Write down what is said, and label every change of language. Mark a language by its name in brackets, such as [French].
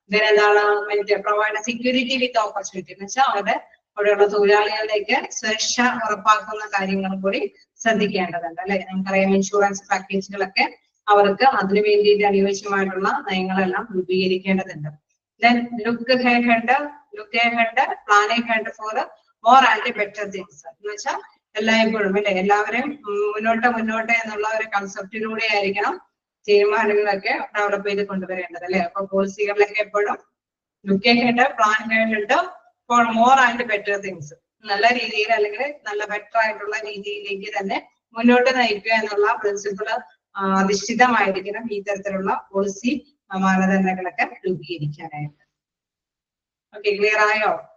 [Malayalam] എന്താണ്, provide security വിത്ത് opportunity എന്ന് വെച്ചാൽ അവരുടെ അവിടെയുള്ള തൊഴിലാളികളിലേക്ക് സുരക്ഷ ഉറപ്പാക്കുന്ന കാര്യങ്ങളും കൂടി ശ്രദ്ധിക്കേണ്ടതുണ്ട് അല്ലെ. നമുക്കറിയാം ഇൻഷുറൻസ് പാക്കേജുകളൊക്കെ അവർക്ക് അതിനു വേണ്ടിയിട്ട് അനുയോജ്യമായിട്ടുള്ള നയങ്ങളെല്ലാം രൂപീകരിക്കേണ്ടതുണ്ട്. [English] Then look ahead, plan ahead for more and better things. [Malayalam] എന്ന് വെച്ചാൽ എല്ലായ്പ്പോഴും അല്ലെ എല്ലാവരെയും മുന്നോട്ട് എന്നുള്ള ഒരു കൺസെപ്റ്റിലൂടെ ആയിരിക്കണം തീരുമാനങ്ങളൊക്കെ ഡെവലപ്പ് ചെയ്ത് കൊണ്ടുവരേണ്ടത് അല്ലെ. അപ്പൊ പോളിസികളിലൊക്കെ എപ്പോഴും [English] Look ahead, plan ahead for more and better things. [Malayalam] നല്ല രീതിയിൽ അല്ലെങ്കിൽ നല്ല ബെറ്റർ ആയിട്ടുള്ള രീതിയിലേക്ക് തന്നെ മുന്നോട്ട് നയിക്കുക എന്നുള്ള പ്രിൻസിപ്പിൾ അധിഷ്ഠിതമായിരിക്കണം ഈ തരത്തിലുള്ള പോളിസി മാനദണ്ഡങ്ങളൊക്കെ രൂപീകരിക്കാനായിട്ട്. ഓക്കെ, ക്ലിയർ ആയോ?